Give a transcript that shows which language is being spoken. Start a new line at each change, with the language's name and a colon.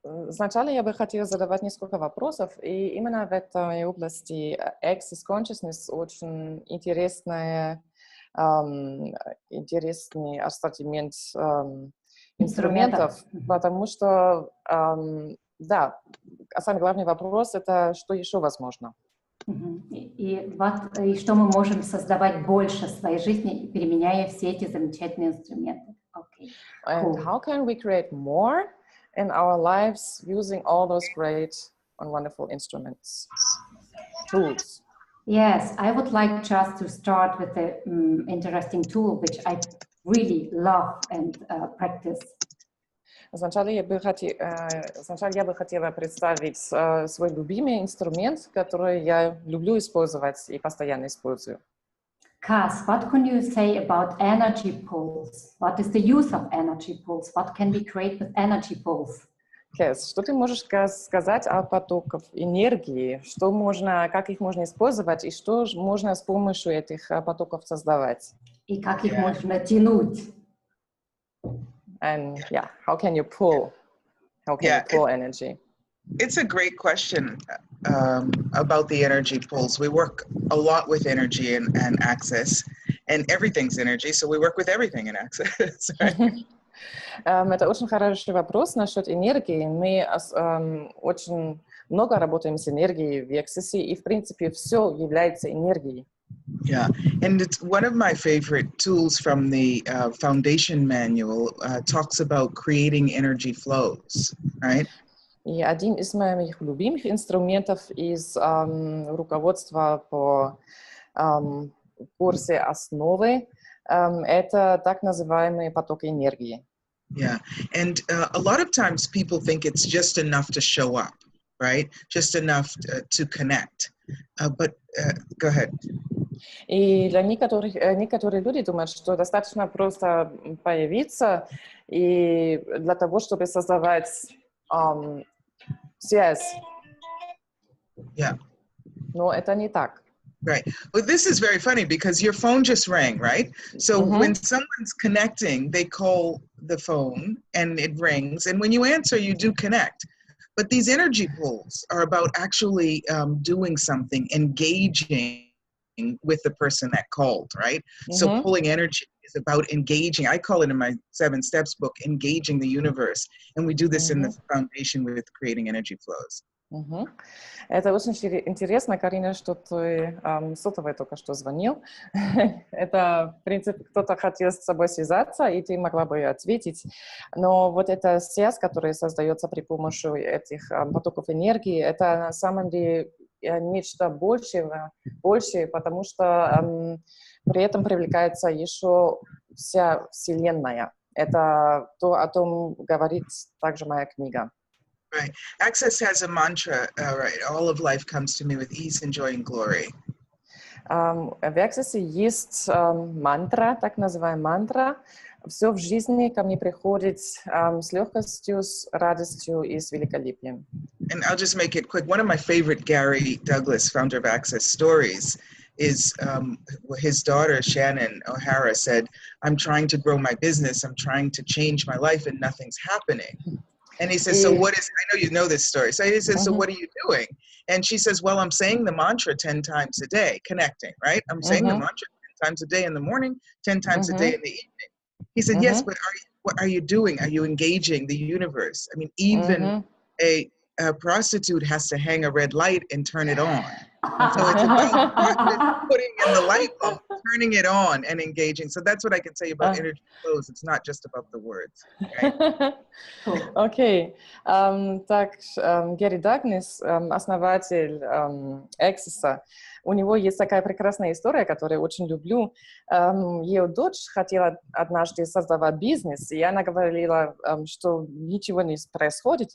Russian: Сначала я бы хотела задавать несколько вопросов, и именно в этой области Access Consciousness очень интересный ассортимент инструментов, потому что, самый главный вопрос — это что еще возможно. И что мы можем создавать больше в своей жизни, применяя все эти замечательные инструменты.
English: Okay. And how can we create more in our lives using all those great and wonderful instruments, tools? Yes, I would like just to start with the interesting tool which I really love and practice.
Russian: Сначала я бы хотела представить свой любимый инструмент, который я люблю использовать и постоянно использую.
English: Kass, what can you say about energy pools? What is the use of energy pools? What can we create with energy pools?
Russian: Kass, что ты можешь сказать о потоках энергии? Как их можно использовать и что можно с помощью этих потоков создавать? И как их можно тянуть?
English: And yeah, how can you pull? How can you pull energy? It's a great question about the energy pools. We work a lot with energy and Access, and everything's energy, so we work with everything in Access. Right?
Russian: Это очень хороший вопрос насчет энергии. Мы очень много работаем с энергией в Access, и в принципе все является энергией.
English: Yeah, and it's one of my favorite tools from the foundation manual talks about creating energy flows, right?
Russian: И один из моих любимых инструментов из руководства по курсе «Основы» это так называемый поток энергии.
English: Yeah, and a lot of times people think it's just enough to show up, right? Just enough to connect. But go ahead.
Russian: И для некоторые люди думают, что достаточно просто появиться и для того, чтобы создавать связь.
English: Yeah.
Russian: Но это не так.
English: Right. Well, this is very funny because your phone just rang, right? So when someone's connecting, they call the phone and it rings. And when you answer, you do connect. But these energy pools are about actually doing something, engaging with the person that called, right? So pulling energy is about engaging. I call it in my 7 Steps book, engaging the universe. And we do this in the foundation with creating energy flows.
Russian: Это очень интересно, Карина, что ты сотовый только что звонил. Это, в принципе, кто-то хотел с собой связаться, и ты могла бы ответить. Но вот эта связь, которая создается при помощи этих потоков энергии, это на самом деле нечто большее, потому что при этом привлекается еще вся Вселенная. Это то, о том говорит также моя книга.
English: Right. Access has a mantra, right? All of life comes to me with ease and joy and glory.
Russian: В Access есть мантра, так называемая мантра. Все в жизни ко мне приходит с легкостью, с радостью и с великолепием.
English: And I'll just make it quick. One of my favorite Gary Douglas, founder of Access, stories is his daughter, Shannon O'Hara, said, I'm trying to grow my business. I'm trying to change my life and nothing's happening. And he says, so what is, I know you know this story. So he says, so what are you doing? And she says, well, I'm saying the mantra 10 times a day, connecting, right? I'm saying the mantra 10 times a day in the morning, 10 times a day in the evening. He said, yes, but what are you doing? Are you engaging the universe? I mean, even a prostitute has to hang a red light and turn it on. So it's about putting in the light bulb, turning it on and engaging. So that's what I can say about energy flows. It's not just about the words. Right?
Russian: Окей. Так, Гэри Дагнес, основатель Access, у него есть такая прекрасная история, которую я очень люблю. Ее дочь хотела однажды создавать бизнес, и она говорила, что ничего не происходит.